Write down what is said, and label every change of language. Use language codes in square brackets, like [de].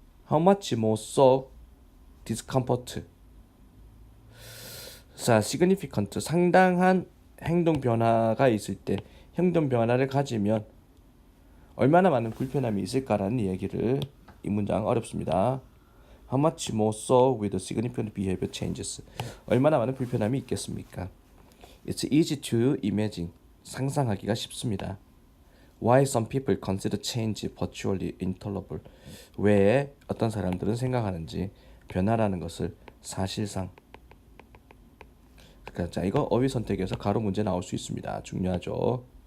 [ko] How much more so discomfort 자, significant 상당한 행동 변화가 있을 때 행동 변화를 가지면 얼마나 많은 불편함이 있을까라는 얘기를 이 문장 어렵습니다. [en] How much more so with significant behavior changes 얼마나 많은 불편함이 있겠습니까? It's easy to imagine 상상하기가 쉽습니다. [ko] Why some people consider change virtually intolerable 왜 어떤 사람들은 생각하는지 변화라는 것을 사실상 자 이거 어휘 선택에서 가로 문제 나올 수 있습니다. 중요하죠.